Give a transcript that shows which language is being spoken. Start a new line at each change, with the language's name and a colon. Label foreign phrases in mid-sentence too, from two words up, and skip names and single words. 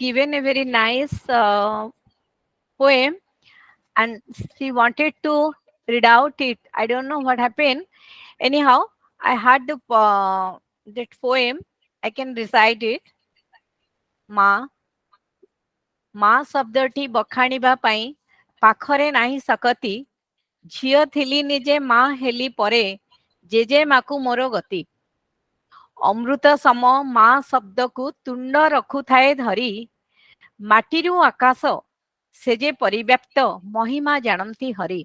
English: given a very nice poem and she wanted to read out it. I don't know what happened. Anyhow, I had that poem. I can recite it. Ma,
Odia: ମା ଶବ୍ଦଟି ବଖାଣିବା ପାଇଁ ପାଖରେ ନାହିଁ ସକତି, ଝିଅ ଥିଲି ନିଜେ ମା ହେଲି ପରେ, ଜେଜେ ମାକୁ ମୋର ଗତି। ଅମୃତ ସମ ମା ଶବ୍ଦକୁ ତୁଣ୍ଡ ରଖୁଥାଏ ଧରି, ମାଟିରୁ ଆକାଶ ସେ ଯେ ପରିବ୍ୟାପ୍ତ, ମହିମା ଜାଣନ୍ତି ହରି।